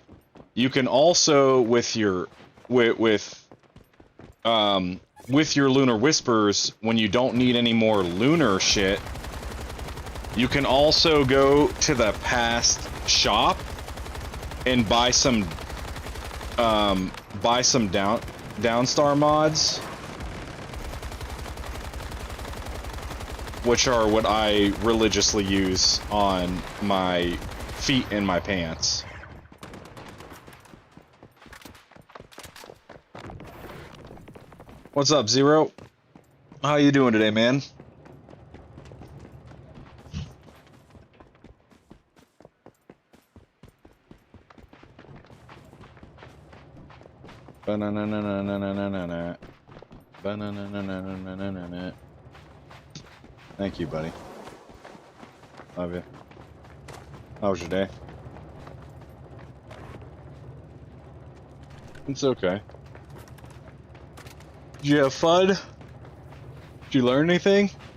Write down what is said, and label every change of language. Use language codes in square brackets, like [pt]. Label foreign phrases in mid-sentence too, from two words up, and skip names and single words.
[en] You can also, with your Lunar Whispers, when you don't need any more Lunar shit, you can also go to the past shop and buy some Downstar mods, which are what I religiously use on my feet and my pants. What's up, Zero? How you doing today, man? Ba-na-na-na-na-na-na-na-na. Ba-na-na-na-na-na-na-na-na. Thank you, buddy. Love you. How was your day? It's okay. Did you have fun? Did you learn anything?